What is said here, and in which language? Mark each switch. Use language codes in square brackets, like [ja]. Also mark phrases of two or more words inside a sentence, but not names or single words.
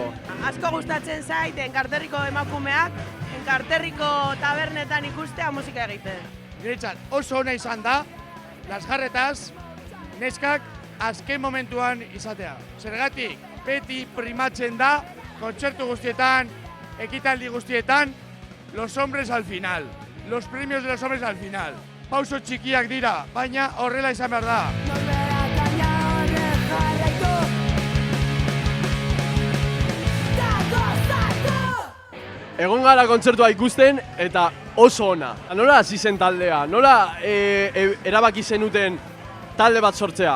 [eu] Asko gustatzen zait, enkarterriko emakumeak, enkarterriko tabernetan ikustea musika egiten. Niretzat oso ona izan da, Las Jarretas, neskak azken momentuan izatea. Zergatik, beti primatzen da, kontzertu guztietan, ekitaldi guztietan, [es] los hombres al final. Los premios de los hombres al final. [eu] Pauso txikiak dira, baina horrela izan behar da. Egon gara kontzertua ikusten eta oso ona. Nola hasi zen taldea? Nola erabaki zenuten talde bat sortzea?